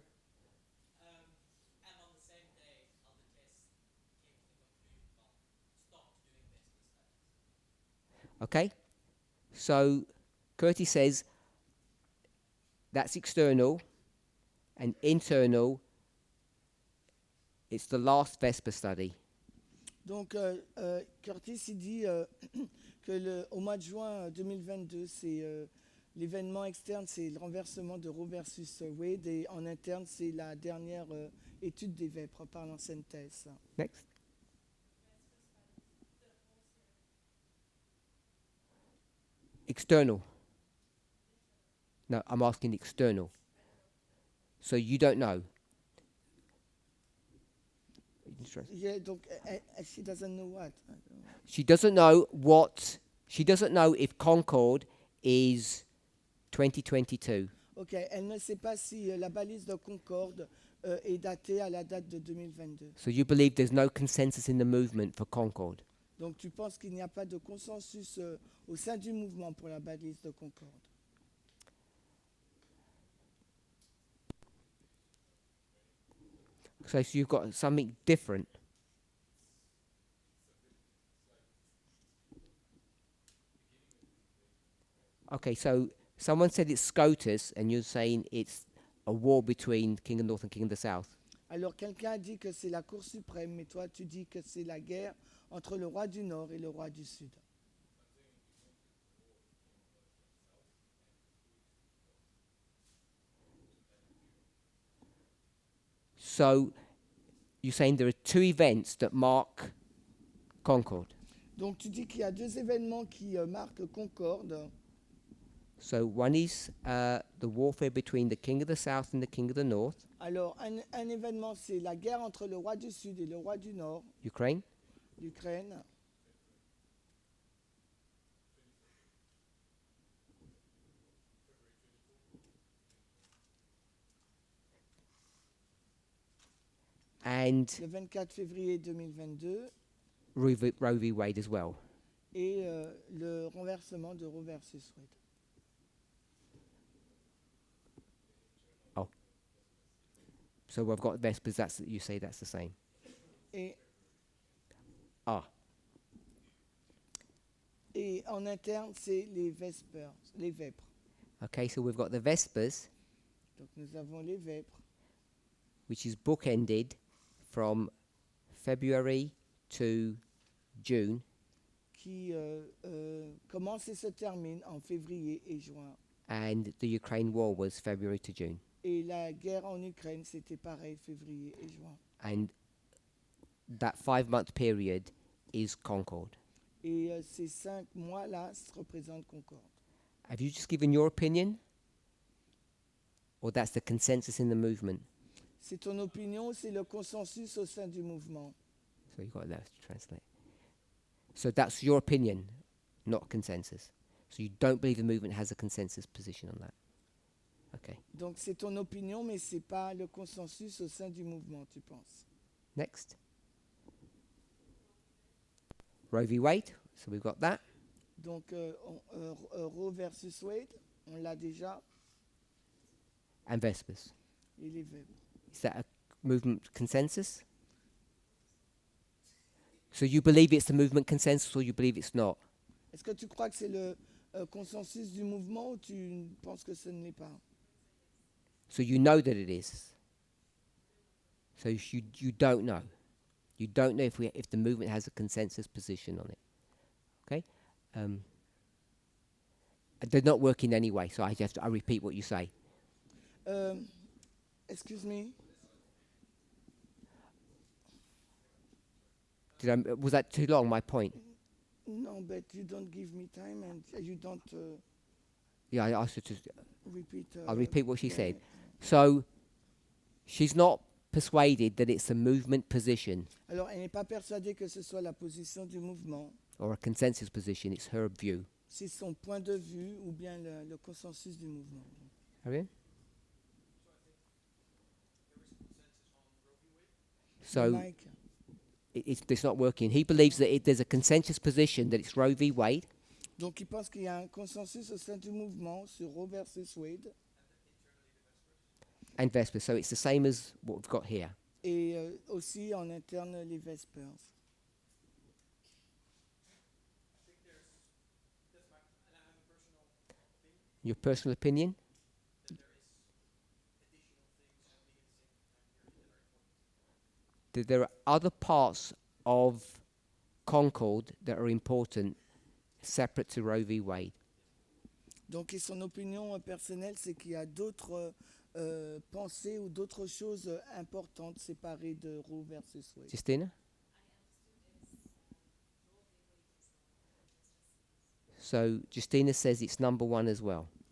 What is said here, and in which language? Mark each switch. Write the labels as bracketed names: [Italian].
[English] And on the same day, other tests came to the conclusion, stopped doing this studies. Okay? So Curtis says that's external, and internal, it's the last Vesper study. [French] Donc Curtis il dit que au mois de juin 2022, c'est l'événement externe, c'est le renversement de Roe versus Wade, et en interne, c'est la dernière étude des vêpres par l'ancienne thèse. [English] Next. External. No, I'm asking external. So you don't know. Yeah, donc she doesn't know what. She doesn't know what. She doesn't know if Concord is 2022. [French] Ok, elle ne sait pas si la balise de Concorde est datée à la date de 2022. [English] So you believe there's no consensus in the movement for Concord. [French] Donc tu penses qu'il n'y a pas de consensus au sein du mouvement pour la balise de Concorde. [English] So you've got something different. Okay, so someone said it's SCOTUS, and you're saying it's a war between King of the North and King of the South. [French] Alors quelqu'un a dit que c'est la Cour suprême, mais toi tu dis que c'est la guerre entre le roi du Nord et le roi du Sud. [English] So you're saying there are two events that mark Concord. [French] Donc tu dis qu'il y a deux événements qui marquent Concorde. [English] So one is the warfare between the King of the South and the King of the North, [French] Alors un événement, c'est la guerre entre le roi du Sud et le roi du Nord, [English] Ukraine, [French] l'Ukraine. [English] and [French] Le 24 février 2022 [English] Roe v. Wade as well. [French] et le renversement de Roe versus Wade. [English] So we've got Vespers. That's you say that's the same. [French] Et, Ah, et en interne, c'est les Vespers, les Vêpres. [English] okay. So we've got the Vespers, [French] Donc nous avons les Vêpres [English] which is bookended from February to June, [French] qui commence et se termine en février et juin. [English] and the Ukraine war was February to June. [French] Et la guerre en Ukraine, c'était pareil, février et juin. [English] And that 5-month period is Concord. [French] Et ces 5 mois-là représentent Concorde. [English] Have you just given your opinion? Or that's the consensus in the movement? [French] C'est ton opinion, c'est le consensus au sein du mouvement. [English] So you've got that to translate. So that's your opinion, not consensus. So you don't believe the movement has a consensus position on that? Okay. [French] Donc c'est ton opinion, mais c'est pas le consensus au sein du mouvement, tu penses. [English] Next. Roe v. Wade. So we've got that. [French] Donc Roe versus Wade, on l'a déjà, [English] And Vespers. [French] et les Vêpres. [English] Is that a movement consensus? So you believe it's the movement consensus or you believe it's not? [French] Est-ce que tu crois que c'est le consensus du mouvement ou tu penses que ce ne l'est pas? [English] So you know that it is. So you don't know. You don't know if the movement has a consensus position on it. Okay? They're not working anyway, so I repeat what you say. Excuse me. Was that too long, my point? No, but you don't give me time and you don't Yeah, I asked her to. repeat. I'll repeat what she yeah. said. So she's not persuaded that it's a movement position [French] Alors, elle n'est pas persuadée que ce soit la position du mouvement. [English] or a consensus position. It's her view. [French] C'est son point de vue ou bien le consensus du mouvement. [English] Ariane? There was a consensus on Roe v. Wade. So Mike, it's not working. He believes that there's a consensus position that it's Roe v. Wade, [French] donc il pense qu'il y a un consensus au sein du mouvement sur Roe versus Wade [English] and Vespers. So it's the same as what we've got here. [French] et aussi en interne les Vespers. [English] I think that's my, and I have a personal opinion, Your personal opinion? that there is additional things happening at the same time period that are important. That there are other parts of Concord that are important, separate to Roe v. Wade. [French] Donc et son opinion personnelle, c'est qu'il y a d'autres pensées ou d'autres choses importantes séparées de Roe versus Wade. [English] Justina? So Justina says it's number one as well.